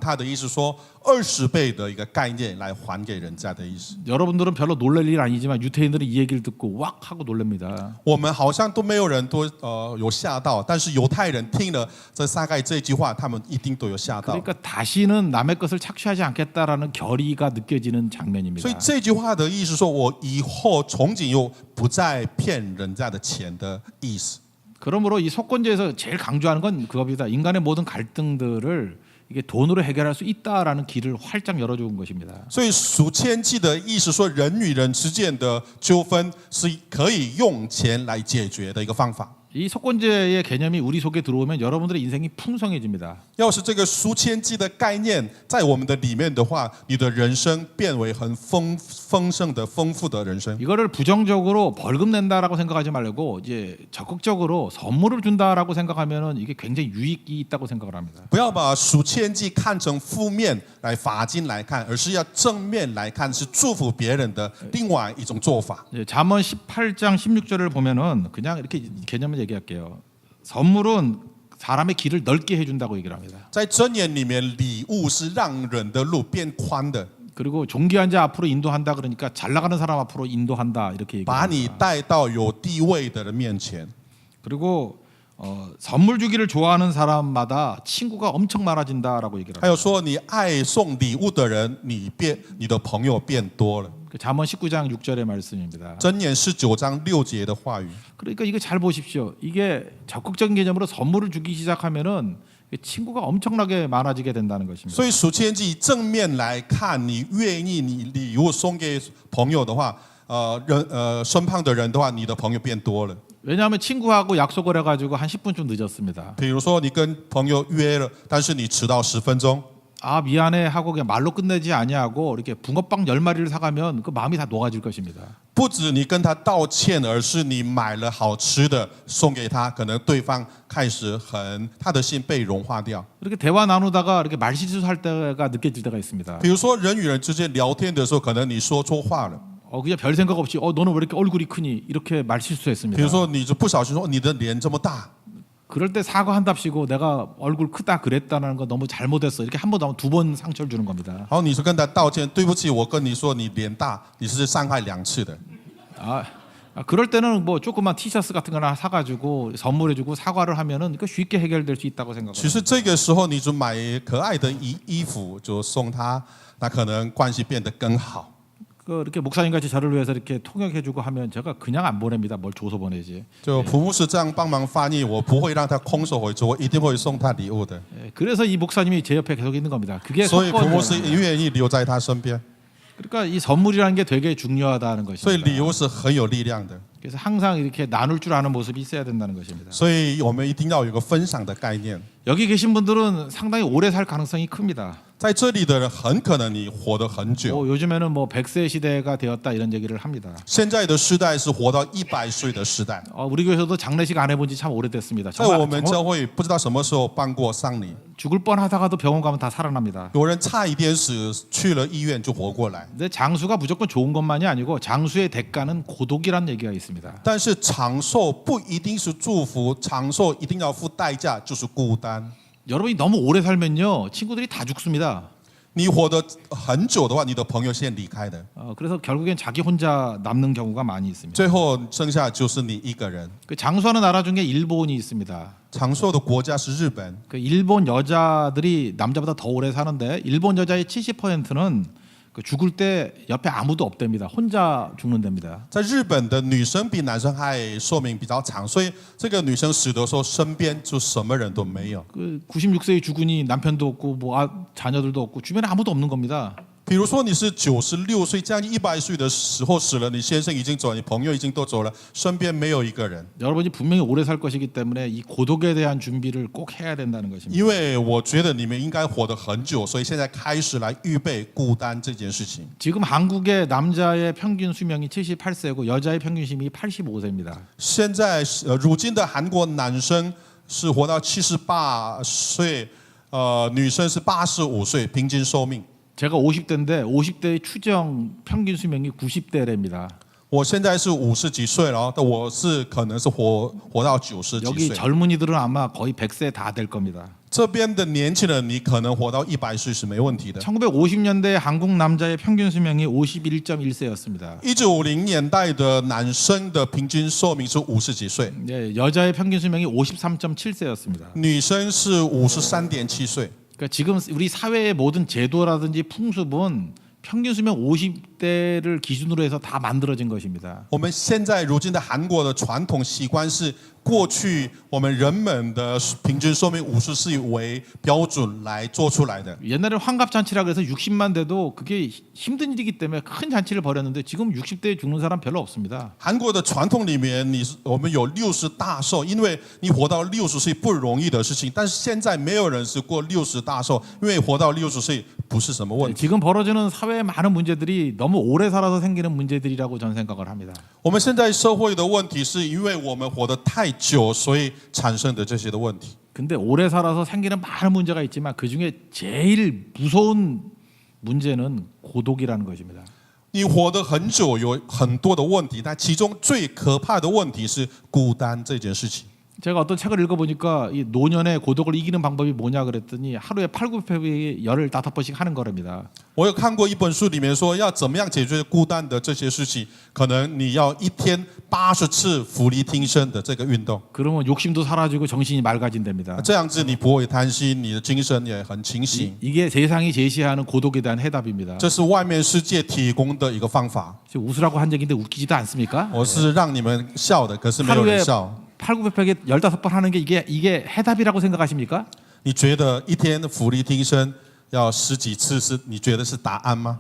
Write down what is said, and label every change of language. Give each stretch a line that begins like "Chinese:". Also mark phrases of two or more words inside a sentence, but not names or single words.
Chinese: 就是说，他说我加4倍要还他的意思说 20倍的一个概念来还给人家的意思。
Korean: 여러분들은 별로 놀랄 일 아니지만 유태인들은 이 얘기를 듣고 왁 하고 놀랍니다.
Chinese: 我们好像都没有人都有吓到，但是犹太人听了大概这句话，他们一定都有吓到。
Korean: 그러니까 다시는 남의 것을 착취하지 않겠다라는 결의가 느껴지는 장면입니다.
Chinese: 所以这句话的意思说，我以后从今又不再骗人家的钱的意思。
Korean: 그러므로 이 속건제에서 제일 강조하는 건 그겁니다. 인간의 모든 갈등들을 이게 돈으로 해결할 수 있다라는 길을 활짝 열어준 것입니다.
Chinese: 所以赎愆祭的意思说，人与人之间的纠纷是可以用钱来解决的一个方法。
Korean: 이 속건제의 개념이 우리 속에 들어오면 여러분들의 인생이 풍성해집니다.
Chinese: 要是这个赎愆祭的概念在我们的里面的话，你的人生变为很丰盛的、丰富的人生。
Korean: 이거를 부정적으로 벌금 낸다라고 생각하지 말고 이제 적극적으로 선물을 준다라고 생각하면은 이게 굉장히 유익이 있다고 생각을 합니다.
Chinese: 不要把赎愆祭看成负面来罚金来看，而是要正面来看，是祝福别人的另外一种做法。
Korean: 잠언 18장 16절을 보면은 그냥 이렇게 개념을 얘기할게요. 선물은 사람의 길을 넓게 해준다고 얘기를 합니다.
Chinese: 在箴言里面，礼物是让人的路变宽的，
Korean: 그리고 존귀한 자 앞으로 인도한다 그러니까 잘 나가는 사람 앞으로 인도한다 이렇게
Chinese: 把你
Korean: 얘기합니다.
Chinese: 带到有地位的人面前。
Korean: 그리고 선물 주기를 좋아하는 사람마다 친구가 엄청 많아진다라고 얘기를
Chinese: 还
Korean: 합니다.
Chinese: 有说，你爱送礼物的人，你的朋友变多了。
Korean: 그 잠언 19장 6절의 말씀입니다.
Chinese: 箴言19章6节的话语。
Korean: 그러니까 이거 잘 보십시오. 이게 적극적인 개념으로 선물을 주기 시작하면은 친구가 엄청나게 많아지게 된다는 것입니다.
Chinese: 所以赎愆祭正面来看，你愿意你礼物送给朋友的话，身旁的人的话，你的朋友变多了。
Korean: 왜냐하면 친구하고 약속을 해가지고 한 10분쯤 늦었습니다.
Chinese: 比如说你跟朋友约了，但是你迟到10分钟，
Korean: 아 미안해 하고 그냥 말로 끝내지 아니하고 이렇게 붕어빵 10마리를 사가면 그 마음이 다 녹아질 것입니다.
Chinese: 不止你跟他道歉，而是你买了好吃的送给他，可能对方开始他的心被融化掉。
Korean: 이렇게 대화 나누다가 이렇게 말실수할 때가 느껴질 때가 있습니다.
Chinese: 比如说人与人之间聊天的时候，可能你说错话了。
Korean: 그냥 별 생각 없이 너는 왜 이렇게 얼굴이 크니 이렇게 말실수했습니다.
Chinese: 比如说你就不小心说你的脸这么大，
Korean: 그럴 때 사과한답시고 내가 얼굴 크다 그랬다는 거 너무 잘못했어 이렇게 한 번 더 두 번 상처를 주는 겁니다.
Chinese: 然后你是跟他道歉，对不起，我跟你说你脸大，你是伤害2次的。
Korean: 그럴 때는 뭐 조그만 티셔츠 같은 거나 사가지고 선물해주고 사과를 하면은 그 쉽게 해결될 수 있다고
Chinese: 其
Korean: 생각합니다.
Chinese: 实这个时候你就买可爱的衣服就送他，那可能关系变得更好。
Korean: 이렇게 목사님같이 저를 위해서 이렇게 통역해주고 하면 제가 그냥 안 보냅니다. 뭘 줘서 보내지.
Chinese: 就普牧师这样帮忙翻译，我不会让他空手回去，我一定会送他礼物的。
Korean: 그래서 이 목사님이 제 옆에 계속 있는 겁니다. 그게
Chinese: 所以普牧
Korean: 속건제예요.
Chinese: 师愿意留在他身边，
Korean: 그러니까 이 선물이라는 게 되게 중요하다는
Chinese: 所以
Korean: 것입니다.
Chinese: 礼物是很有力量的。
Korean: 그래서 항상 이렇게 나눌 줄 아는 모습이 있어야 된다는 것입니다.
Chinese: 所以我们一定要有一个分享的概念。
Korean: 여기 계신 분들은 상당히 오래 살 가능성이 큽니다.
Chinese: 在这里的人很可能你活得很久。
Korean: 요즘에는 뭐 100세 시대가 되었다 이런 얘기를 합니다.
Chinese: 现在的时代是活到100岁的时代。
Korean: 우리 교회에서도 장례식 안 해본 지 참 오래됐습니다.
Chinese: 在我们教会不知道什么时候办过丧礼，
Korean: 죽을 뻔하다가도 병원 가면 다 살아납니다.
Chinese: 有人差一点死，去了医院就活过来。
Korean: 근데 장수가 무조건 좋은 것만이 아니고 장수의 대가는 고독이라는 얘기가 있습니다.
Chinese: 但是长寿不一定是祝福，长寿一定要付代价，就是孤单。
Korean: 여러분이 너무 오래 살면요 친구들이 다 죽습니다.
Chinese: 你活得很久的话，你的朋友先离开的，
Korean: 그래서 결국엔 자기 혼자 남는 경우가 많이 있습니다.
Chinese: 最后剩下就是你一个人。
Korean: 그 장수하는 나라 중에 일본이 있습니다.
Chinese: 长寿的国家是日本，
Korean: 그 일본 여자들이 남자보다 더 오래 사는데 일본 여자의 70%는 그 죽을 때 옆에 아무도 없답니다. 혼자 죽는답니다.
Chinese: 在日本的女生比男生还寿命比较长，所以这个女生死的时候身边就什么人都没有。
Korean: 그 96세에 죽으니 남편도 없고 뭐 자녀들도 없고 주변에 아무도 없는 겁니다.
Chinese: 比如说你是96岁，将近100岁的时候死了，你先生已经走了，你朋友已经都走了，身边没有一个人。
Korean: 여러분이 분명히 오래 살 것이기 때문에 이 고독에 대한 준비를 꼭 해야 된다는 것입니다.
Chinese: 因为我觉得你们应该活得很久，所以现在开始来预备孤单这件事情。
Korean: 지금 한국의 남자의 평균 수명이 78세고 여자의 평균 수명이 85세입니다.
Chinese: 现在如今的韩国男生是活到78岁，女生是85岁，平均寿命。
Korean: 제가 50대인데 50대의 추정 평균 수명이 90대랍니다.
Chinese: 我现在是50几岁了，但我是可能是活到90几
Korean: 여기
Chinese: 岁。
Korean: 젊은이들은 아마 거의 100세 다 될 겁니다.
Chinese: 这边的年轻人，你可能活到100岁是没问题的。
Korean: 1950년대 한국 남자의 평균 수명이 51.1세였습니다.
Chinese: 1950 年代的男生的平均寿命是50几岁，
Korean: 네, 여자의 평균 수명이 53.7세였습니다.
Chinese: 女生是53.7岁。
Korean: 그러니까 지금 우리 사회의 모든 제도라든지 풍습은 평균 수명 50대를 기준으로 해서 다 만들어진 것입니다.
Chinese: 我们现在如今的韩国的传统习惯是，过去我们人们的平均寿命50岁为标准来做出来的。
Korean: 옛날에 환갑잔치라 그래서 60만 돼도 그게 힘든 일이기 때문에 큰 잔치를 벌였는데 지금 60대에 죽는 사람 별로 없습니다.
Chinese: 韩国的传统里面，我们有60大寿，因为你活到60岁不容易的事情。但是现在没有人是过60大寿，因为活到60岁不是什么问题。
Korean: 지금 벌어지는 사회의 많은 문제들이 너무 오래 살아서 생기는 문제들이라고 저는 생각을 합니다.
Chinese: 我们现在社会的问题是因为我们活得太久，所以产生的这些的问题。
Korean: 근데 오래 살아서 생기는 많은 문제가 있지만 그중에 제일 무서운 문제는 고독이라는 것입니다.
Chinese: 你活得很久，有很多的问题，但其中最可怕的问题是孤单这件事情。
Korean: 제가 어떤 책을 읽어보니까 이 노년의 고독을 이기는 방법이 뭐냐 그랬더니 하루에 8,900회 15번씩 하는 거랍니다.
Chinese: 我有看过一本书，里面说要怎么样解决孤单的这些事情，可能你要一天80次俯卧撑的这个运动，
Korean: 그러면 욕심도 사라지고 정신이 맑아진답니다.
Chinese: 这样子你不会贪心，你的精神也很清醒。
Korean: 이게 세상이 제시하는 고독에 대한 해답입니다.
Chinese: 这是外面世界提供的一个方法。
Korean: 지금 웃으라고 한 얘기인데 웃기지도 않습니까?
Chinese: 我是让你们笑的，可是没有人
Korean: 하루에
Chinese: 笑。
Korean: 8,900회 15번 하는 게 이게 해답이라고 생각하십니까?
Chinese: 你觉得一天俯卧撑要10几次是你觉得是答案吗？